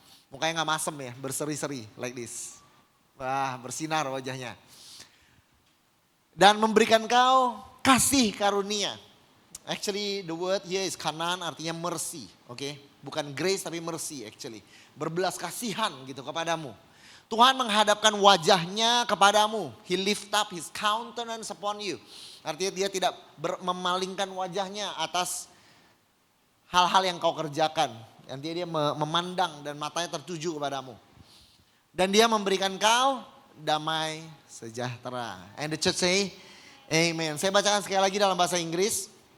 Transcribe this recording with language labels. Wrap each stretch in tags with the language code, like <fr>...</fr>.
<id>Mukanya gak masem ya, berseri-seri</id> <en>like this.</en> <id>Wah, bersinar wajahnya. Dan memberikan engkau kasih karunia.</id> <en>Actually the word here is kanan,</en> <id>artinya mercy. Okay? Bukan grace tapi</id> <en>mercy actually.</en> <id>Berbelas kasihan gitu kepadamu. Tuhan menghadapkan wajahnya kepadamu.</id> <en>He lift up his countenance upon you.</en> <id>Artinya dia tidak memalingkan wajahnya atas hal-hal yang kau kerjakan. Artinya dia memandang dan matanya tertuju kepadamu. Dan dia memberikan kau damai sejahtera.</id> <en>And the church say, amen.</en> <id>Saya bacakan sekali lagi dalam bahasa Inggris.</id>